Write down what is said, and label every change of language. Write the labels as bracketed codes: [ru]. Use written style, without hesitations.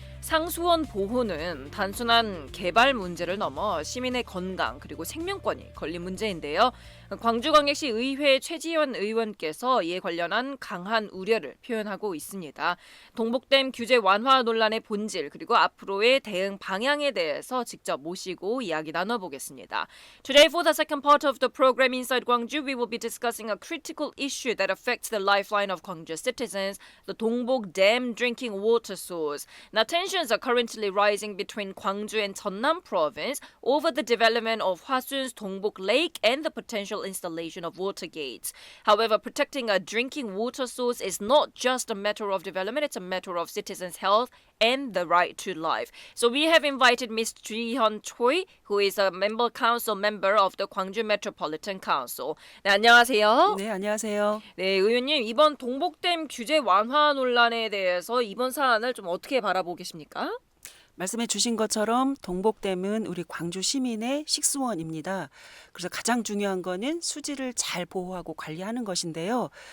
[ko] 상수원 보호는 단순한 개발 문제를 넘어 시민의 건강 그리고 생명권이 걸린 문제인데요. 광주광역시 의회 최지원 의원께서 이에 관련한 강한 우려를 표현하고 있습니다. 동복댐 규제 완화 논란의 본질 그리고 앞으로의 대응 방향에 대해서 직접 모시고 이야기 나눠보겠습니다. [en] Today for the second part of the program Inside Gwangju, we will be discussing a critical issue that affects the lifeline of Gwangju citizens, the Dongbok Dam drinking water source. Now, tensions are currently rising between Gwangju and Jeonnam province over the development of Hwasun's Dongbok Lake and the potential installation of water gates. However, protecting a drinking water source is not just a matter of development, it's a matter of citizens' health and the right to life. So we have invited Ms. Ji-hyun Choi, who is a council member of the Gwangju Metropolitan Council. [ko] 네, 안녕하세요. 네, 안녕하세요. 네, 의원님, 이번 동복댐 규제 완화 논란에 대해서 이번 사안을 좀 어떻게 바라보고 계십니까? 말씀해 주신 것처럼 동복댐은 우리 광주 시민의 식수원입니다. 그래서 가장 중요한 거는 수질을 잘 보호하고 관리하는 것인데요.